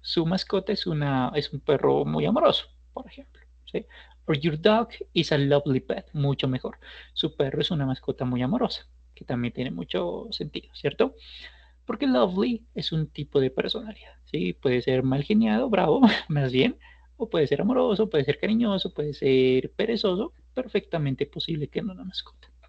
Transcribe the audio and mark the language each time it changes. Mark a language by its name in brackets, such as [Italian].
[Spanish] Su mascota es un perro muy amoroso, por ejemplo. ¿Sí? [English] Or your dog is a lovely pet. [Spanish] Mucho mejor. Su perro es una mascota muy amorosa, que también tiene mucho sentido, ¿cierto? Porque lovely es un tipo de personalidad, ¿sí? Puede ser mal geniado, bravo, más bien, o puede ser amoroso, puede ser cariñoso, puede ser perezoso, perfectamente posible que no una mascota.